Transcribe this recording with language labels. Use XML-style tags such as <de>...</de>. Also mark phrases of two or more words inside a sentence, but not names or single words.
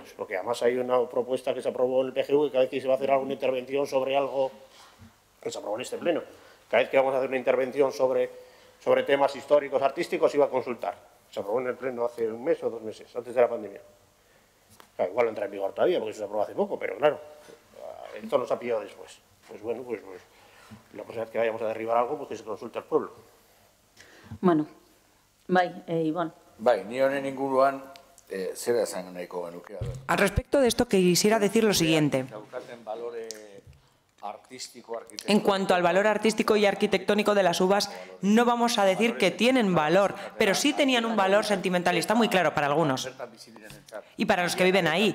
<es>Porque además hay una propuesta que se aprobó en el PGU que cada vez que se va a hacer alguna intervención sobre algo que se aprobó en este pleno, cada vez que vamos a hacer una intervención sobre temas históricos, artísticos, iba a consultar. Se aprobó en el pleno hace un mes o 2 meses, antes de la pandemia. Claro, igual no entra en vigor todavía, porque eso se aprobó hace poco, pero claro, esto nos ha pillado después. Pues bueno, pues la próxima vez que vayamos a derribar algo, pues que se consulte al pueblo.</es> <eu>Bueno, bai, Ivonne. Bai, ni honen inguruan, zera esan nahiko genuke.</eu> <es>Al respecto de esto quisiera decir lo siguiente. En cuanto al valor artístico y arquitectónico de las uvas, no vamos a decir que tienen valor, pero sí tenían un valor sentimental y está muy claro para algunos. Y para los que viven ahí.</es>